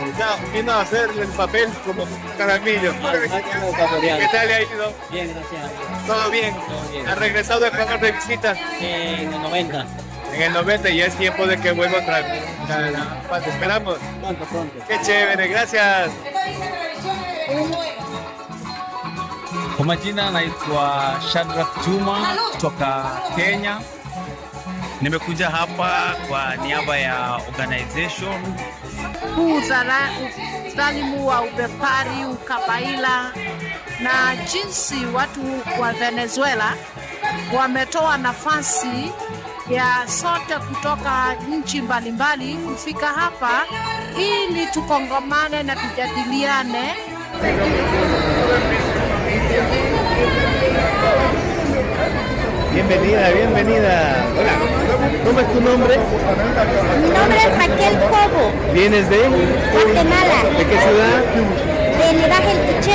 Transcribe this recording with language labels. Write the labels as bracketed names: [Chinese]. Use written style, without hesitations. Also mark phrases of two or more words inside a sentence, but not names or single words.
[Spanish] Ya, vino a hacer el papel como Caramillo. ¿Qué tal le ha ido? Bien, gracias a Dios. ¿Todo bien? Todo bien. ¿Ha regresado a Ecuador de visita? En el 90. En el 90 y es tiempo de que vuelva otra vez. Te esperamos. Pronto. Qué chévere, gracias. [Swahili] Kwa majina naitwa Shadrack Juma kutoka Kenya. Nimekuja hapa kwa niaba ya organization uzalimu wa ubepari, ukabaila na jinsi watu wa Venezuela wametoa nafasi ya sote kutoka nchi mbalimbali kufika hapa ili tukongomane na tujadiliane. [Spanish] Bienvenida. Hola, ¿cómo es tu nombre? Mi nombre es Raquel Cobo. ¿Vienes de? Guatemala. ¿De qué ciudad? De Libaje El Quiché.